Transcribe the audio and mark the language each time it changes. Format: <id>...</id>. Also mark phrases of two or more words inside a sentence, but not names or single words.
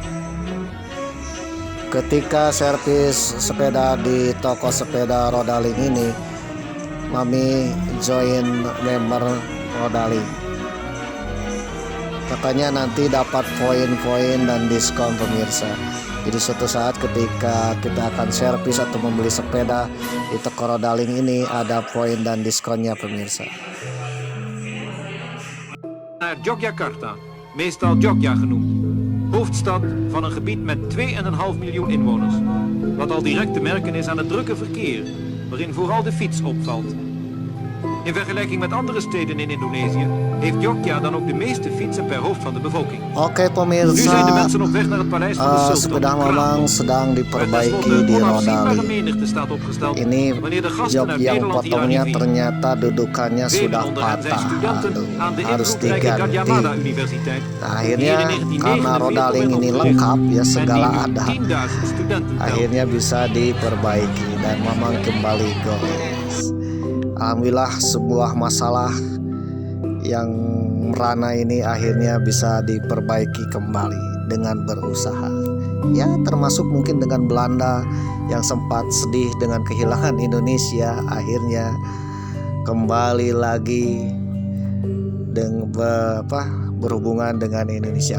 <id>Ketika servis sepeda di toko sepeda Rodaling ini, Mami join member Rodaling. Katanya nanti dapat poin-poin dan diskon pemirsa. Jadi suatu saat ketika kita akan servis atau membeli sepeda di toko Rodaling ini, ada poin dan diskonnya pemirsa.</id> <nl>Naar Yogyakarta, meestal Jogja genoemd. Hoofdstad van een gebied met 2,5 miljoen inwoners. Wat al direct te merken is aan het drukke verkeer, waarin vooral de fiets opvalt. In vergelijking met andere steden in Indonesië heeft Jogja dan ook de meeste fietsen per hoofd van de bevolking. Oke Nu zijn de</nl> <id>pemirsa,</id> <nl>mensen op weg naar het paleis van de sultan.</nl> <id>sepeda Mamang sedang</id> <nl>Waar</nl> <id>diperbaiki</id> <nl>tenslotte</nl> <id>di</id> <nl>onafzienbare</nl> <id>Rodaling.</id> <nl>menigte staat opgesteld</nl> <id>Ini</id> <nl>wanneer de gasten</nl> <id>jok</id> <nl>uit</nl> <id>yang</id> <nl>Nederland hier</nl> <id>potongnya</id> <nl>arriveren.</nl> <id>ternyata dudukannya</id> <nl>Velen</nl> <id>sudah</id> <nl>onder hen zijn</nl> <id>patah.</id> <nl>studenten</nl> <id>Aduh,</id> <nl>aan de</nl> <id>harus</id> <nl>invloedrijke Gadjah Mada</nl> <id>diganti.</id> <nl>Universiteit.</nl> <id>Nah, akhirnya</id> <nl>Hier in 1949</nl> <id>karena Rodaling</id> <nl>werd</nl> <id>ini</id> <nl>opgericht</nl> <id>lengkap ya,</id> <nl>en</nl> <id>segala</id> <nl>die nu</nl> <id>ada.</id> <nl>10.000 studenten telt.</nl> <id>Akhirnya bisa diperbaiki dan Mamang kembali goes. Alhamdulillah, sebuah masalah yang merana ini akhirnya bisa diperbaiki kembali dengan berusaha. Ya, termasuk mungkin dengan Belanda yang sempat sedih dengan kehilangan Indonesia, akhirnya kembali lagi dengan berhubungan dengan Indonesia.</id>